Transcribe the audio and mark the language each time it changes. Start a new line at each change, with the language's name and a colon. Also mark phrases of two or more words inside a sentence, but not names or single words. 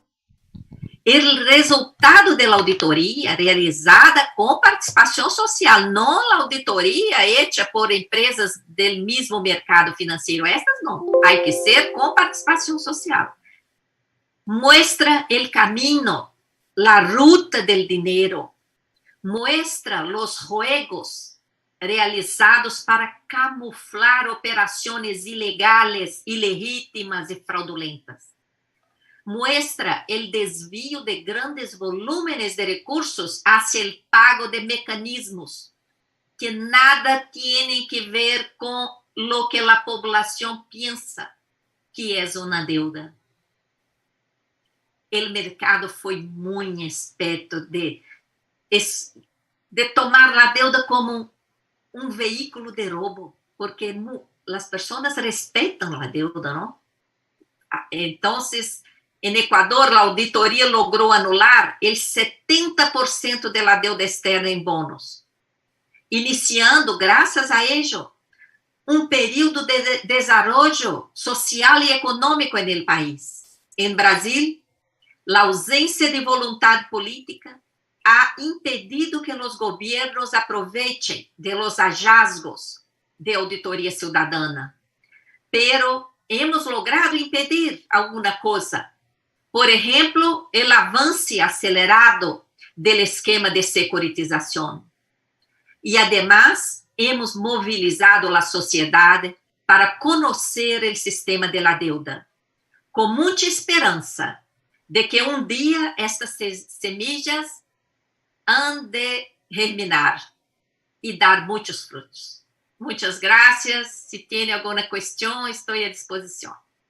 Portuguese: O resultado da auditoria realizada com participação social, não a auditoria feita por empresas do mesmo mercado financeiro, essas não, há que ser com participação social. Muestra o caminho, a ruta do dinheiro, muestra os juegos realizados para camuflar operações ilegais, ilegítimas e fraudulentas.
Spanish: Muestra
Portuguese: o desvio
Spanish: de grandes volúmenes de recursos hacia el pago de mecanismos que nada tienen que ver com lo que la población piensa que es una deuda.
Portuguese: El mercado foi muito esperto de tomar
Spanish: la deuda
Portuguese: como um veículo de roubo, porque as pessoas respeitam a deuda, não? Então, em Equador, a auditoria logrou anular o 70% da deuda externa em bônus, iniciando, graças a ello, um período de desenvolvimento social e econômico no país. Em Brasil, a ausência de vontade política ha impedido que os governos aproveitem
Spanish: de los hallazgos
Portuguese: de auditoria cidadana,
Spanish: pero hemos logrado
Portuguese: impedir alguma coisa. Por exemplo, o avanço acelerado do esquema de securitização. E,
Spanish: además, hemos
Portuguese: mobilizado a sociedade para conhecer o sistema
Spanish: de la deuda,
Portuguese: com muita esperança de que um dia
Spanish: estas semillas han de germinar
Portuguese: e dar muitos frutos. Muitas graças. Se tem alguma questão, estou à disposição.